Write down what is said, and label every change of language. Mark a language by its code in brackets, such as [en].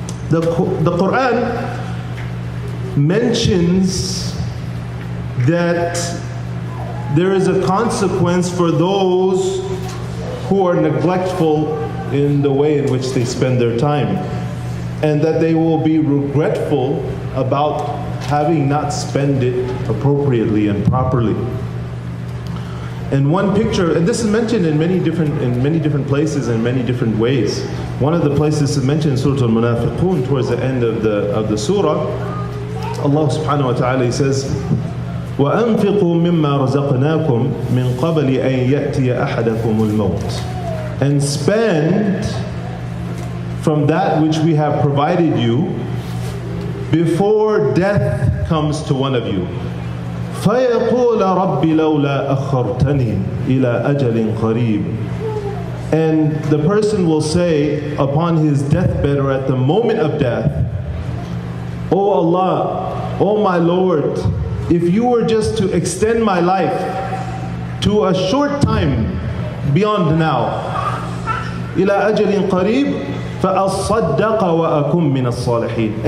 [en] The Quran mentions that there is a consequence for those who are neglectful in the way in which they spend their time, and that they will be regretful about having not spent it appropriately and properly. And one picture, and this is mentioned in many different places in many different ways. One of the places is mentioned in Surah Al-Munafiqun towards the end of the surah. Allah subhanahu wa ta'ala says, [ar] وَأَنفِقُوا مِمَّا رَزَقْنَاكُمْ مِنْ قَبْلِ أَنْ يَأْتِيَ أَحَدَكُمُ الْمَوْتِ. [en] And spend from that which we have provided you before death comes to one of you. [ar] فَيَقُولَ رَبِّ لَوْلَا أَخَّرْتَنِي إِلَىٰ أَجَلٍ قَرِيبٍ. [en] And the person will say upon his deathbed or at the moment of death, "O Allah, O my Lord, if you were just to extend my life to a short time beyond now, [ar] إِلَىٰ أَجَلٍ قَرِيبٍ فَأَصَّدَّقَ وَأَكُمْ مِنَ الصَّالِحِينَ."